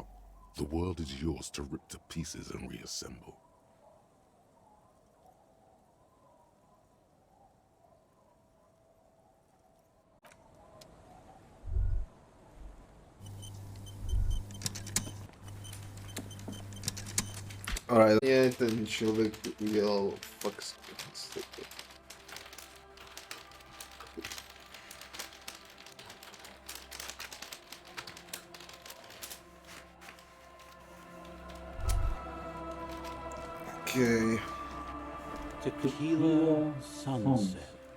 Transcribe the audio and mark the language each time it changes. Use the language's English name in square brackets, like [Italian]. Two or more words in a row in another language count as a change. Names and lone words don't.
[English] The world is yours to rip to pieces and reassemble. Alright, [Czech] je ten člověk udělal fakt Okay. Tequila Sunset.